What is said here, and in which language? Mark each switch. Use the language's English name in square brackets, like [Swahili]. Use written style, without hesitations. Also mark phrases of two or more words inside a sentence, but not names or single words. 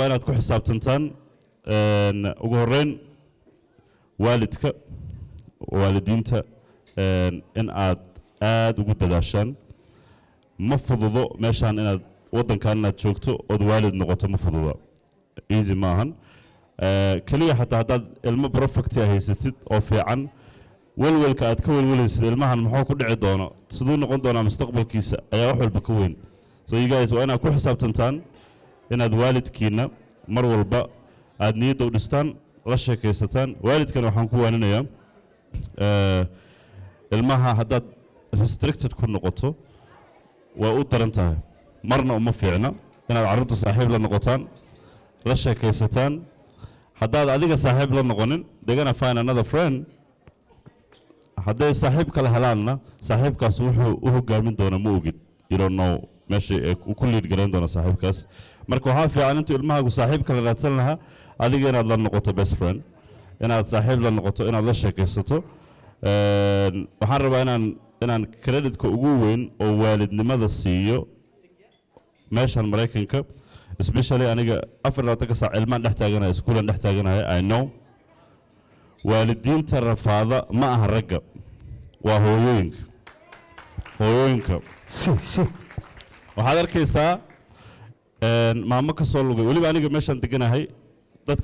[Somali] inaad ku xisaabtantaan ugu horeyn waalidka waalidiinta in aad ugu dadaashaan ma fududo meeshaan inaad wadankan inaad joogto oo waalid noqoto ma fududo easy maahan kaliya hataa haddaad ilmo perfect haysatid oo fiican walwalka aad ka walwalaysid ilmahan muxuu ku dhici doono sidoo noqon doona mustaqbalkiisa ayaa wax walba ka weyn [English] so you guys [Somali] waa inaad ku xisaabtantaan inaad waalidkiina mar walba aad niyadda u dhistaan la sheekaysataan waalidkana waxaan ku waaninayaa ilmaha haddaad restricted ku noqoto waa u daran tahay marna uma fiicna inaad carruurta saaxiib la noqotaan la sheekaysataan haddaad adiga saaxiib la noqonin [English] they're gonna find another friend [Somali] hadday saaxiib kala helaanna saaxiibkaas wuxuu u hogaamin doona ma ogid [English] you don't know [Somali] meesha uu ku liid garayn doona saaxiibkaas marka waxaa fiican intuu ilmahaagu saaxiib kala raadsan lahaa adiga inaad la noqoto [English] best friend [Somali] inaad saaxiib la noqoto inaad la sheekaysato waxaan rabaa inaan creditka ugu weyn oo waalidnimada siiyo meeshan Mareykanka especially aniga 4 saac ilmaan dhex taaganahay iskuulan dhex taaganahay [English] I know [Somali] waalidiinta rafaada ma aha ragga waa hooyooyinka waxaad arkaysaa maamo ka soo lugay waliba aniga meeshan deganahay dadka